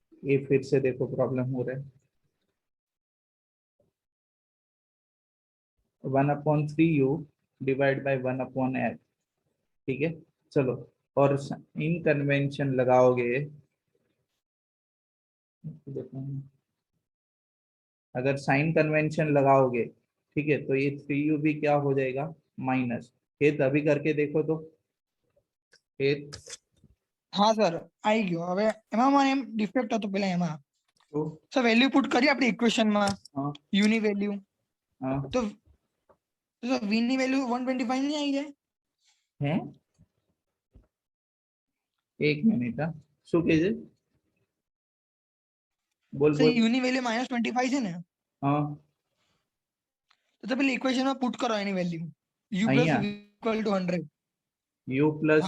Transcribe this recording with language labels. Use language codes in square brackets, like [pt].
[hi] ये फिर से देखो प्रॉब्लम हो रहा है, 1/3u डिवाइड बाय 1/f। ठीक है। चलो, और इन कन्वेंशन लगाओगे, देखो अगर साइन कन्वेंशन लगाओगे, ठीक है, तो ये 3u भी क्या हो जाएगा, माइनस। ये अभी करके देखो तो, ये [gu] હા સર આવી ગયો હવે એમાં મને એમ ડિફેક્ટ હતો પેલા એમાં [hi] तो [gu] સર વેલ્યુ પુટ કરી આપણે ઇક્વેશનમાં [hi] हाँ [gu] u ની વેલ્યુ [hi] हाँ [gu] તો સર v ની વેલ્યુ 125 [hi] नहीं आई जाए है। एक मिनट, हाँ [gu] શું કહે છે? બોલ સર બોલ। u ની વેલ્યુ -25 છે ને [hi] हाँ [gu] તો પેલી ઇક્વેશનમાં પુટ કરો એની વેલ્યુ u અહીંયા + v = 100 [hi] u प्लस